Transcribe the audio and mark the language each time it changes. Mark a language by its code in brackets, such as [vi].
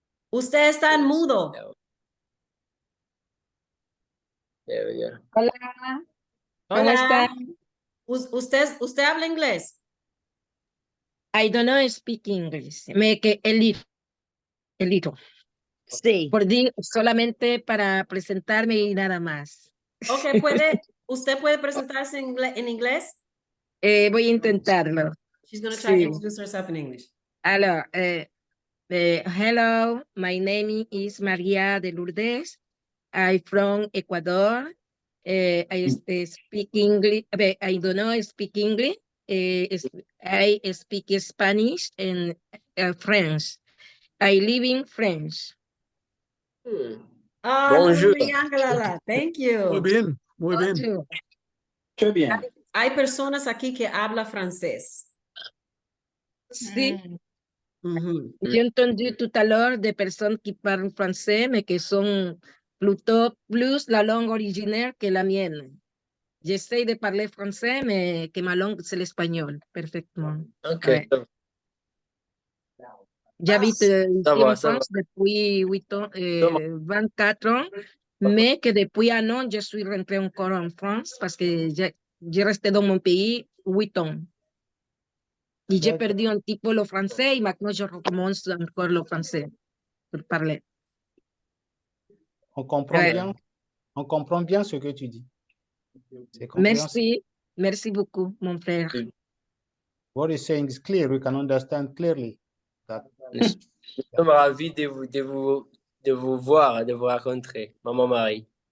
[es] Usted está en mudo. [en] There we go. [es] Hola. ¿Cómo está? ¿Usted habla inglés? [en] I don't know speak English. A little. [es] Sí. Solamente para presentarme y nada más. Ok, ¿usted puede presentarse en inglés? Voy a intentarlo. [en] She's going to try to introduce herself in English. Alors, hello, my name is Maria de Lourdes. I'm from Ecuador. I speak English. I don't know speak English. I speak Spanish and French. I live in France. [fr] Bonjour. [en] Thank you. [es] Muy bien, muy bien. Qué bien. Hay personas aquí que hablan francés. Sí. [fr] J'ai entendu tout à l'heure des personnes qui parlent français, mais qui sont plutôt plus la langue originaire que la mienne. J'essaie de parler français, mais que ma langue, c'est l'espagnol, parfaitement. Ok. Ouais. J'habite ici en France depuis 24 ans, mais que depuis un an, je suis rentrée encore en France parce que j'ai resté dans mon pays 8 ans. Et j'ai perdu un petit peu le français et maintenant je recommence encore le français pour parler. On comprend bien ce que tu dis. Merci beaucoup, mon frère. [en] What you're saying is clear. We can understand clearly. [fr] Nous sommes ravis de vous voir, de vous rencontrer, Maman Marie.